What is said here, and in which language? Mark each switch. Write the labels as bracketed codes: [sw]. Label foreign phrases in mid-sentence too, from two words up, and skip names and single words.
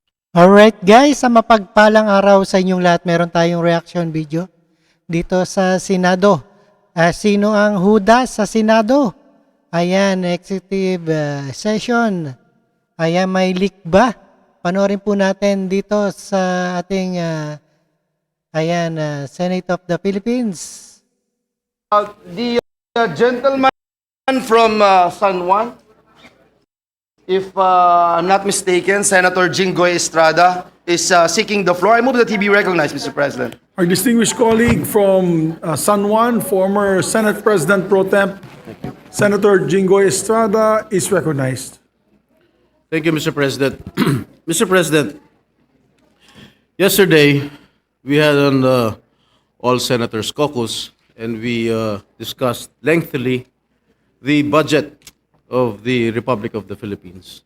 [en] Alright guys, [tl] sa mapagpalang araw sa inyong lahat, meron tayong [en] reaction video [tl] dito sa Senado. Sino ang HUDAS sa Senado? Ayan, [en] executive session. [tl] Ayan, may leak ba? Panoorin po natin dito sa ating Senate of the Philippines. [en] The gentleman from San Juan, if I'm not mistaken, Senator JINGGOY Estrada is seeking the floor. I move that he be recognized, Mr. President. Our distinguished colleague from San Juan, former Senate President Pro Temp, Senator JINGGOY Estrada, is recognized. Thank you, Mr. President. Mr. President, yesterday we had an all senators caucus and we discussed lengthily the budget of the Republic of the Philippines.